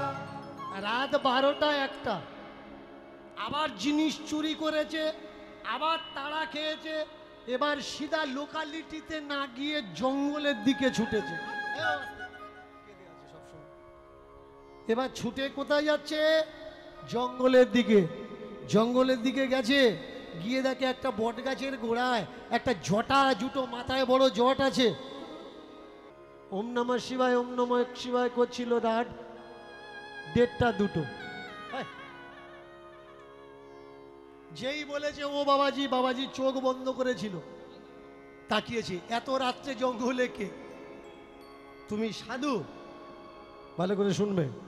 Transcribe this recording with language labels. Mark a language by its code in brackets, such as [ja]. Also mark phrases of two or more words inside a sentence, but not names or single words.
[bn] রাত 12টা 1টা, আবার জিনিস চুরি করেছে, আবার তাড়া খেয়েছে, এবার সিধা লোকালিটিতে না গিয়ে জঙ্গলের দিকে ছুটেছে। এবার ছুটে কোথায় যাচ্ছে, জঙ্গলের দিকে। জঙ্গলের দিকে গেছে, গিয়ে দেখে একটা বট গাছের গোড়ায় একটা জটা জুটো মাথায় বড় জট আছে। [sa] ওম নমঃ শিবায়, ওম নমঃ শিবায় [bn] করছিল, রাত 1:30 2টো। যেই বলেছে ও বাবাজি, বাবাজি চোখ বন্ধ করেছিল, তাকিয়েছে, এত রাত্রে জঙ্গলে কে? তুমি সাধু? ভালো করে শুনবে।